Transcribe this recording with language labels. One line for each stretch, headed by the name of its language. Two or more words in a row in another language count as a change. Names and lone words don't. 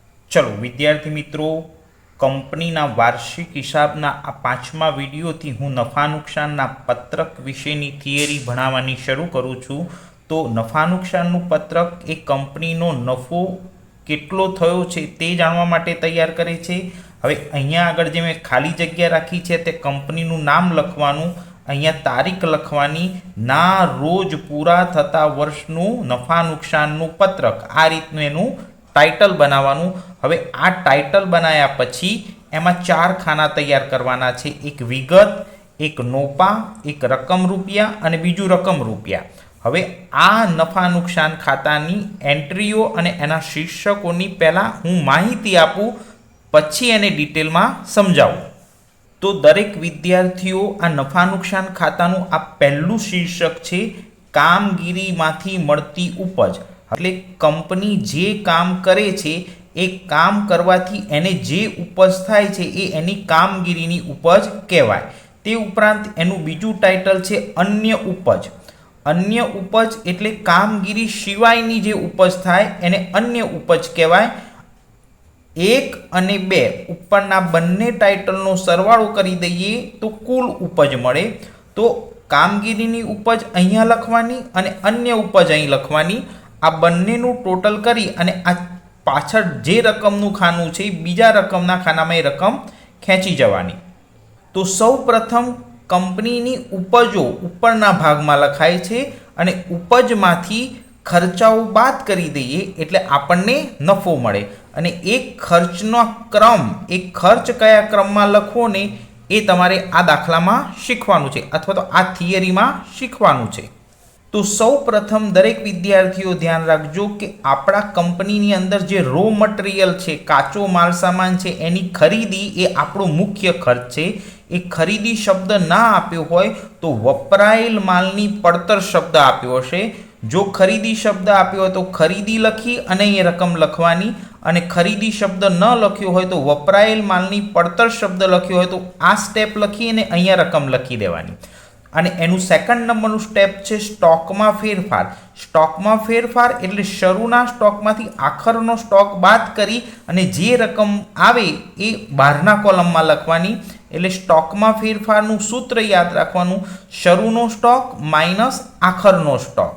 Gujarati: ચલો વિદ્યાર્થી મિત્રો, કંપનીના વાર્ષિક હિસાબના આ 5મા વિડિયોથી હું નફા નુકસાનના પત્રક વિશેની થિયરી ભણાવવાની શરૂ કરું છું। તો નફા નુકસાનનું પત્રક એ કંપનીનો નફો કેટલો થયો છે તે જાણવા માટે તૈયાર કરે છે। હવે અહીંયા આગળ જે મેં ખાલી જગ્યા રાખી છે તે કંપનીનું નામ લખવાનું, અહીંયા તારીખ લખવાની, ના રોજ પૂરા થતા વર્ષનું નફા નુકસાનનું પત્રક આ રીતનું એનું ટાઇટલ બનાવવાનું। હવે આ ટાઇટલ બનાયા પછી એમાં 4 ખાના તૈયાર કરવાના છે, એક વિગત, એક નોપા, એક રકમ રૂપિયા અને બીજું રકમ રૂપિયા। હવે આ નફા નુકસાન ખાતાની એન્ટ્રીઓ અને એના શીર્ષકોની પહેલા હું માહિતી આપું, પછી એને ડિટેલમાં સમજાવું। તો દરેક વિદ્યાર્થીઓ આ નફા નુકસાન ખાતાનું આ પહેલું શીર્ષક છે કામગીરીમાંથી મળતી ઉપજ। એટલે કંપની જે કામ કરે છે એ કામ કરવાથી એને જે ઉપજ થાય છે એ એની કામગીરીની ઉપજ કહેવાય। તે ઉપરાંત એનું બીજું ટાઇટલ છે અન્ય ઉપજ। અન્ય ઉપજ એટલે કામગીરી સિવાયની જે ઉપજ થાય એને અન્ય ઉપજ કહેવાય। 1 અને 2 ઉપરના બંને ટાઇટલનો સરવાળો કરી દઈએ તો કુલ ઉપજ મળે। તો કામગીરીની ઉપજ અહીંયા લખવાની અને અન્ય ઉપજ અહીં લખવાની। આ બંનેનું ટોટલ કરી અને આ પાછળ જે રકમનું ખાનું છે બીજા રકમના ખાનામાં એ રકમ ખેંચી જવાની। તો સૌ પ્રથમ કંપનીની ઉપજો ઉપરના ભાગમાં લખાય છે અને ઉપજમાંથી ખર્ચાઓ બાદ કરી दઈએ એટલે આપણને નફો મળે। અને એક ખર્ચનો ક્રમ, એક ખર્ચ કયા ક્રમમાં લખવો ને એ તમારે આ દાખલામાં શીખવાનું છે અથવા તો આ થિયરીમાં શીખવાનું છે। તો સૌ પ્રથમ દરેક વિદ્યાર્થીઓ ધ્યાન રાખજો કિ આપણા કંપનીની અંદર જે
English: raw material
Gujarati: છે, કાચો માલ સામાન છે, એની ખરીદી એ આપણો મુખ્ય ખર્ચ છે। એ ખરીદી શબ્દ ના આપ્યો હોય તો વપરાયેલ માલની પડતર શબ્દ આપ્યો હશે। જો ખરીદી શબ્દ આપ્યો તો ખરીદી લખી અને એ રકમ લખવાની, અને ખરીદી શબ્દ ન લખ્યો હોય તો વપરાયેલ માલની પડતર શબ્દ લખ્યો હોય તો આ સ્ટેપ લખી અને અહીંયા રકમ લખી દેવાની। અને એનું સેકન્ડ નંબરનું સ્ટેપ છે સ્ટોકમાં ફેરફાર। સ્ટોકમાં ફેરફાર એટલે શરૂના સ્ટોકમાંથી આખરનો સ્ટોક બાદ કરી અને જે રકમ આવે એ બહારના કોલમમાં લખવાની। એટલે સ્ટોકમાં ફેરફારનું સૂત્ર યાદ રાખવાનું, શરૂનો સ્ટોક માઇનસ આખરનો સ્ટોક।